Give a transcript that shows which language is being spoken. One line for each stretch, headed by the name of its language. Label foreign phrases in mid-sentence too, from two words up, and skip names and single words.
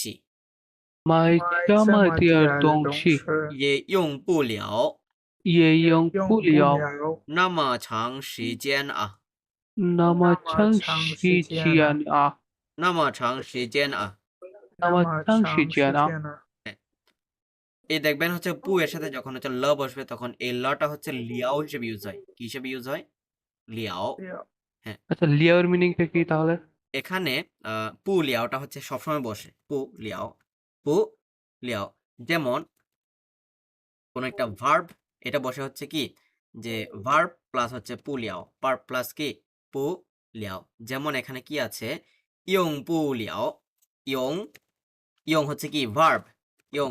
Chinese: 买这么点儿东西也用不了也用不了。那么长时间啊那么长时间啊，那么长时间啊那么长时间啊，
Bangla: এই দেখবেন হচ্ছে পু এর সাথে যখন হচ্ছে ল বসবে তখন এই লটা হচ্ছে লিয়াও হিসেবে ইউজ হয় কি হিসেবে ইউজ হয় লিয়াও আচ্ছা লিয়াওর মিনিংটা কি তাহলে? এখানে পু লিয়াওটা হচ্ছে সবসময় বসে
Chinese: 不了
Bangla: যেমন কোন একটা ভার্ব এটা বসে হচ্ছে কি যে
English: verb plus
Bangla: হচ্ছে
Chinese: 不了
English: verb plus
Bangla: কি
Chinese: 不了
Bangla: যেমন এখানে কি আছে
Chinese: 用不了
Bangla: ইয়ং হচ্ছে কি ভার্ব ইয়ং